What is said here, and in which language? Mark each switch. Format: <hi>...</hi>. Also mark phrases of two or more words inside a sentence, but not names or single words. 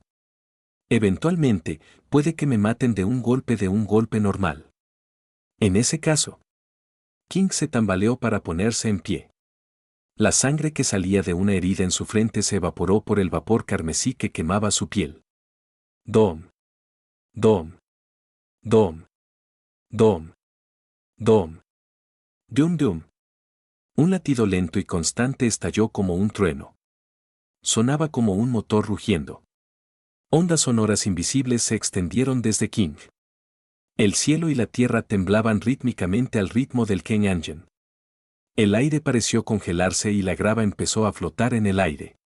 <es>Eventualmente, puede que me maten de un golpe normal. En ese caso, King se tambaleó para ponerse en pie. La sangre que salía de una herida en su frente se evaporó por el vapor carmesí que quemaba su piel. Dom. Dom. Dom. Dom. Dom. Dum dum. Un latido lento y constante estalló como un trueno. Sonaba como un motor rugiendo. Ondas sonoras invisibles se extendieron desde King. El cielo y la tierra temblaban rítmicamente al ritmo del Ken Engine. El aire pareció congelarse y la grava empezó a flotar en el aire.</es>